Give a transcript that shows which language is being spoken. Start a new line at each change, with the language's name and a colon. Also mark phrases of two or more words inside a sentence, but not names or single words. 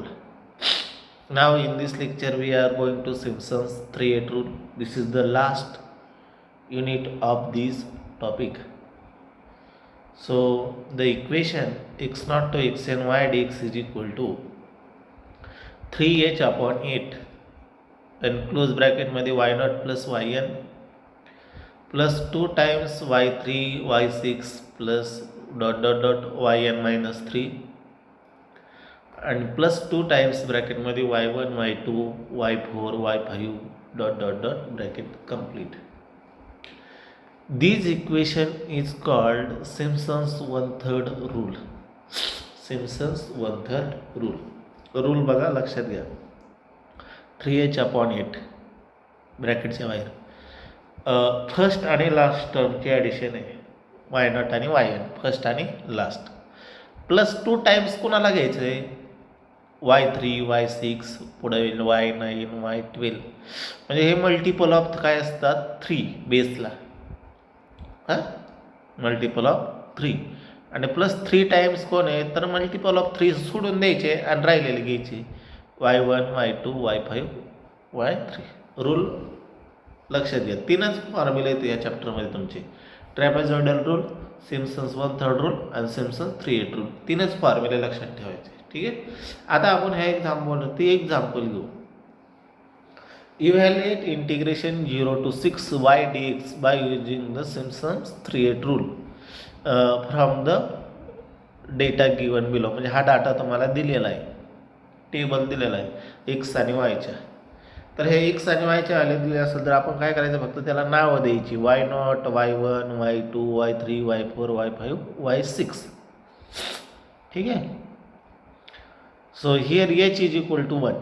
English: Now in this lecture we are going to Simpson's three-eighth rule. This is the last unit of this topic. So the equation x naught to x and y dx is equal to 3h upon 8 and close bracket मध्ये y naught plus yn plus 2 times y3 y6 plus dot dot dot yn minus 3 and plus 2 times bracket मध्ये y1 y2 y4 y5 dot dot dot bracket complete. This equation is called Simpson's one-third rule. Simpson's one-third rule.
Marathi: रूल बघा लक्षात घ्या. 3h upon 8 ब्रॅकेटच्या बाहेर फर्स्ट आणि लास्ट टर्मची ॲडिशन आहे.
English: y naught
Marathi: आणि
English: y n
Marathi: फर्स्ट आणि लास्ट
English: plus 2 times
Marathi: कोणाला घ्यायचं आहे y3 y6 पुढे y9 y12 म्हणजे हे
English: multiple of
Marathi: काय असतात 3 बेसला
English: multiple of 3
Marathi: आणि
English: plus 3 times
Marathi: कोण आहे तर
English: multiple of 3
Marathi: सोडून द्यायचे आणि राहिलेले घ्यायचे y1 y2 y5 y3. रूल लक्षात घ्या. तीनच फॉर्म्युले आहेत या चॅप्टरमध्ये तुमचे.
English: trapezoidal rule, Simpson's one-third rule
Marathi: आणि
English: Simpson's three-eight rule.
Marathi: तीनच फॉर्म्युले लक्षात ठेवायचे. ठीक आहे. आता आपण ह्या एक्झाम्पल घेऊ.
English: Evaluate integration 0 to 6y dx by using the Simpson's three-eighth rule from the data given below.
Marathi: म्हणजे हा डाटा तुम्हाला दिलेला आहे, टेबल दिलेला आहे एक्स आणि वायच्या. तर हे एक्स आणि वायच्या व्हॅल्यू दिले असेल तर आपण काय करायचं फक्त त्याला नावं द्यायची y0 y1 y2 y3 y4 y5 y6. ठीक आहे.
English: so here h is equal to 1.